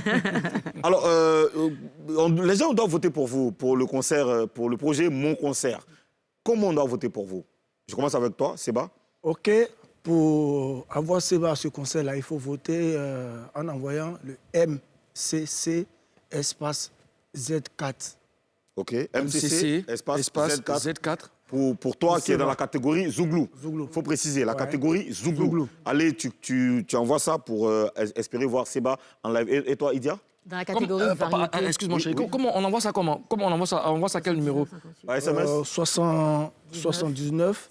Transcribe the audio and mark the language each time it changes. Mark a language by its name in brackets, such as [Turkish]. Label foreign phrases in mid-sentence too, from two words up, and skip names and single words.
[French] Alors, les gens doivent voter pour vous, pour le concert, pour le projet Mon Concert. Comment on doit voter pour vous? Je commence avec toi, Seba. OK, pour avoir Seba à ce concert-là, il faut voter en envoyant le MCC espace Z4. OK. MCC, espace Z4. Z4. Pour toi qui es Seba. dans la catégorie Zouglou. Zouglou. Il faut préciser, la Ouais. catégorie Zouglou. Zouglou. Allez, tu envoies ça pour espérer voir Seba en live. Et toi, Idia? Dans la catégorie variété. Excuse-moi, chérie. Comment on envoie ça comment? Comment on envoie ça? On envoie ça à quel numéro? Par SMS? 79